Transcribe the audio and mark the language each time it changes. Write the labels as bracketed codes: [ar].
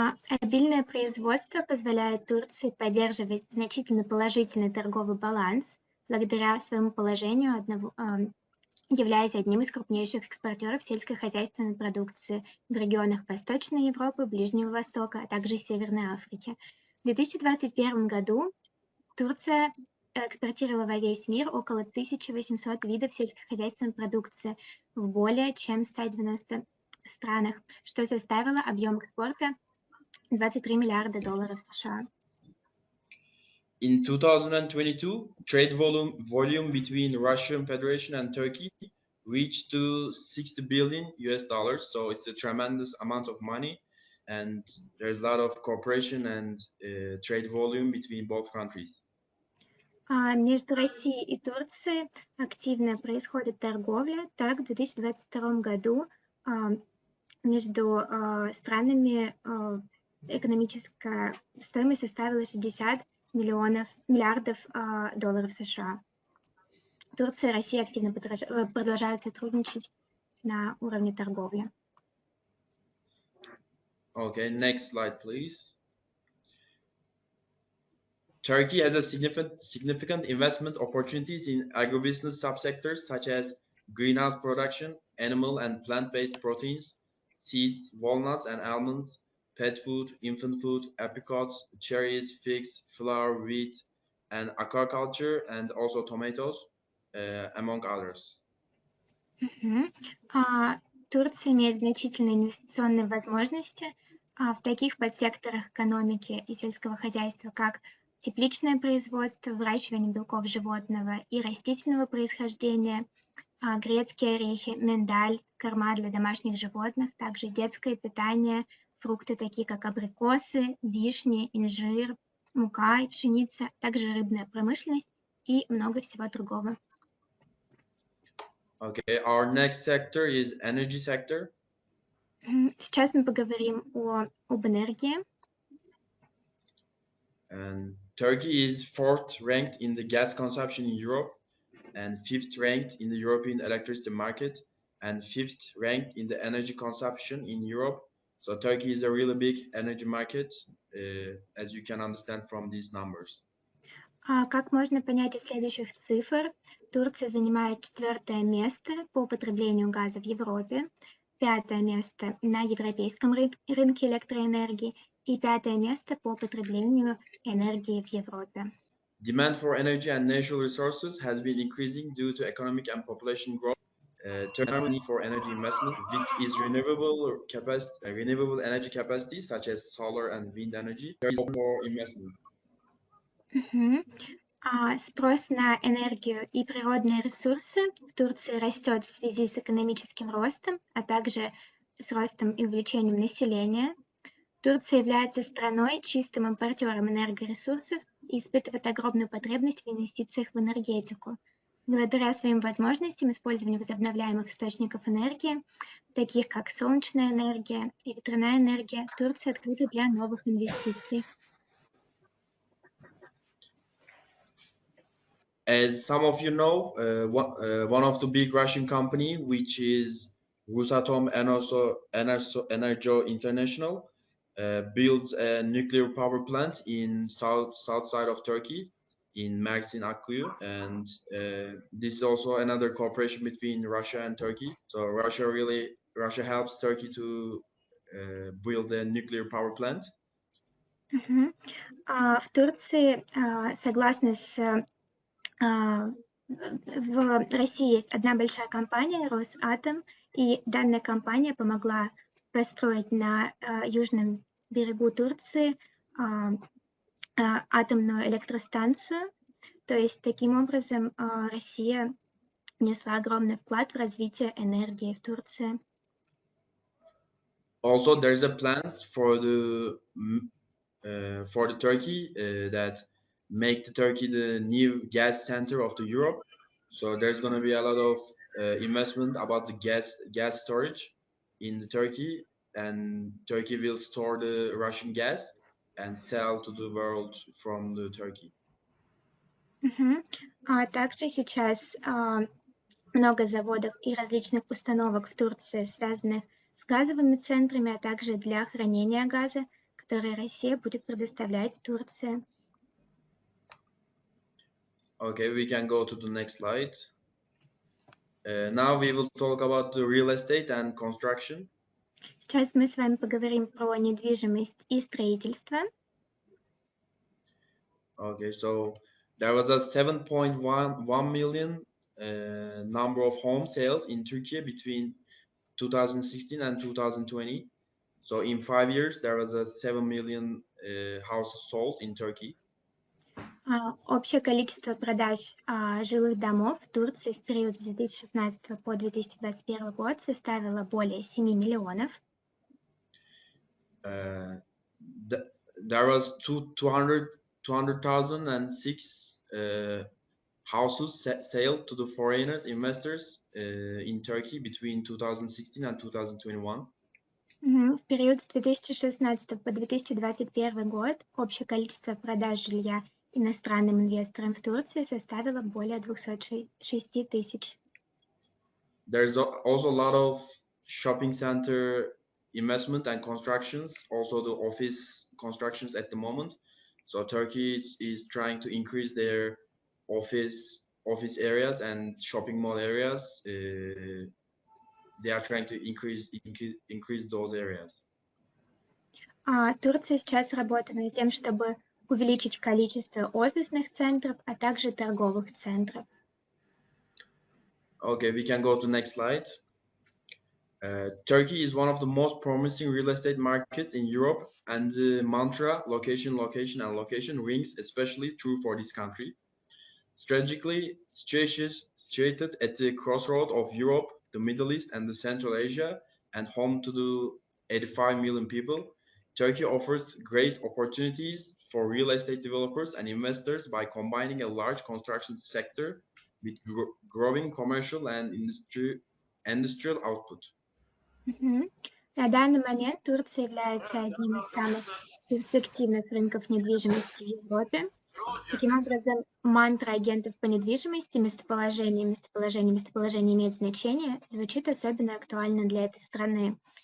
[ru] Обильное производство позволяет Турции поддерживать значительно положительный торговый баланс благодаря своему положению являясь одним из крупнейших экспортеров сельскохозяйственной продукции в регионах Восточной Европы, Ближнего Востока, а также Северной Африки. В 2021 году Турция экспортировала во весь мир около 1800 видов сельскохозяйственной продукции в более чем 190 странах, что составило объем экспорта 23 миллиарда долларов США. [en] In 2022, trade volume between Russian Federation and Turkey reached to 60 billion US dollars. So it's a tremendous amount of money, and there's a lot of cooperation and trade volume between both countries. [ru] Между Россией и Турцией активно происходит торговля. Так, в 2022 году между странами экономическая стоимость составила 60 миллиардов долларов США. Турция и Россия активно продолжают сотрудничать на уровне торговли. [en] Okay, next slide, please. Turkey has a significant investment opportunities in agribusiness subsectors such as greenhouse production, animal and plant-based proteins, seeds, walnuts and almonds, pet food, infant food, apricots, cherries, figs, flour, wheat, and aquaculture, and also tomatoes, among others. [ru] Турция имеет значительные инвестиционные возможности в таких подсекторах экономики и сельского хозяйства, как тепличное производство, выращивание белков животного и растительного происхождения, грецкие орехи, миндаль, корма для домашних животных, также детское питание, фрукты такие как абрикосы, вишни, инжир, мука и пшеница, также рыбная промышленность и много всего другого. [en] Okay, our next sector is energy sector. [ru] Сейчас мы поговорим об энергии. [en] And Turkey is fourth ranked in the gas consumption in Europe, and fifth ranked in the European electricity market, and fifth ranked in the energy consumption in Europe. So Turkey is a really big energy market, as you can understand from these numbers. [ru] Как можно понять из следующих цифр, Турция занимает 4-е место по потреблению газа в Европе, 5-е место на европейском рынке электроэнергии и 5-е место по потреблению энергии в Европе. [en] Demand for energy and natural resources has been increasing due to economic and population growth. Turkey's need for energy investment with its renewable energy capacity, such as solar and wind energy, there is more investments. [ru] Спрос на энергию и природные ресурсы в Турции растет в связи с экономическим ростом, а также с ростом и увеличением населения. Турция является страной чистым импортером энергоресурсов и испытывает огромную потребность в инвестициях в энергетику. Благодаря своим возможностям использования возобновляемых источников энергии, таких как солнечная энергия и ветряная энергия, Турция открыта для новых инвестиций. [en] As some of you know, one of the big Russian company, which is Rosatom and also Energo International, builds a nuclear power plant in south side of Turkey, in Mersin Akkuyu, and this is also another cooperation between Russia and Turkey. So Russia helps Turkey to build a nuclear power plant. [ru] В Турции, согласно с в России есть одна большая компания, Росатом, и данная компания помогла построить на южном берегу Турции атомную электростанцию. То есть таким образом Россия внесла огромный вклад в развитие энергии в Турции. [en] Also, there's a plans for the Turkey that make the Turkey the new gas center of the Europe. So there's going to be a lot of investment about the gas storage in the Turkey, and Turkey will store the Russian gas and sell to the world from the Turkey. [ru] Также сейчас много заводов и различных установок в Турции, связанных с газовыми центрами, а также для хранения газа, которые Россия будет предоставлять Турции. [en] Okay, we can go to the next slide. Now we will talk about the real estate and construction. [ru] Сейчас мы с вами поговорим про недвижимость и строительство. [en] Okay, so There was a 7.1 million number of home sales in Turkey between 2016 and 2020. So in 5 years, there was a 7 million houses sold in Turkey. [ru] Общее количество продаж жилых домов в Турции в период с 2016 по 2021 год составило более 7 миллионов. [en] There was 200,006 houses sold to the foreigners investors in Turkey between 2016 and 2021. [ru] В период с 2016 по 2021 год общее количество продаж жилья иностранным инвесторам в Турции составило более 206 тысяч. [en] There's also a lot of shopping center investment and constructions, also the office constructions at the moment. So Turkey is trying to increase their office areas and shopping mall areas. They are trying to increase those areas. [ru] Турция сейчас работает над тем, чтобы увеличить количество офисных центров, а также торговых центров. [en] Okay, we can go to next slide. Turkey is one of the most promising real estate markets in Europe, and the mantra location, location, and location rings especially true for this country. Strategically situated at the crossroad of Europe, the Middle East, and the Central Asia, and home to the 85 million people, Turkey offers great opportunities for real estate developers and investors by combining a large construction sector with growing commercial and industrial output. [ru] На данный момент Турция является одним из самых перспективных рынков недвижимости в Европе. Таким образом, мантра агентов по недвижимости местоположение имеет значение, звучит особенно актуально для этой страны.